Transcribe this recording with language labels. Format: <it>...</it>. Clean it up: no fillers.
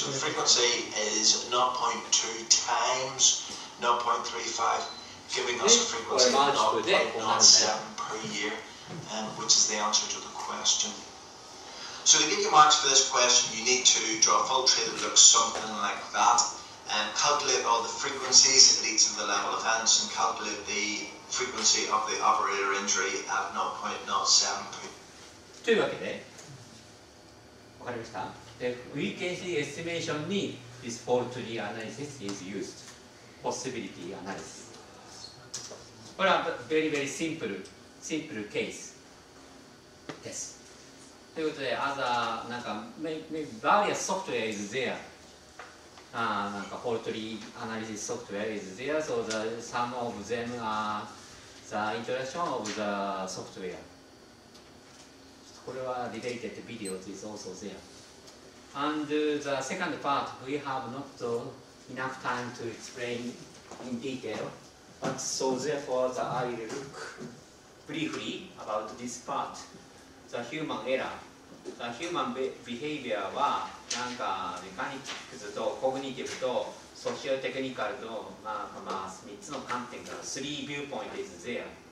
<en>So the frequency is 0.2 times 0.35, giving us a frequency of 0.07 per year, which is the answer to the question. So to get your marks for this question, you need to draw a full tree that looks something like that, and calculate all the frequencies at each of the level events, and calculate the frequency of the operator injury at 0.07.</en> <ja>というわけで、わかりました？</ja> <en>で、frequency estimation に this fault tree analysis is used. Possibility analysis.</en> <ja>これは</ja> <en>very simple case</en> <ja>です。ということで、</ja> <en>other なんか various software is there. なんか fault tree analysis software is there, so some of them are the introduction of the software.</en> <ja>これは</ja> <en>related videos is also there. And the second part, we have not enough time to explain in detail, but so therefore I will look briefly about this part, the human error. The human behavior</en> <ja>はなんかメカニクスとコグニティブとソシオテクニカルと3つの観点から3</ja> <en>viewpoint is there.</en>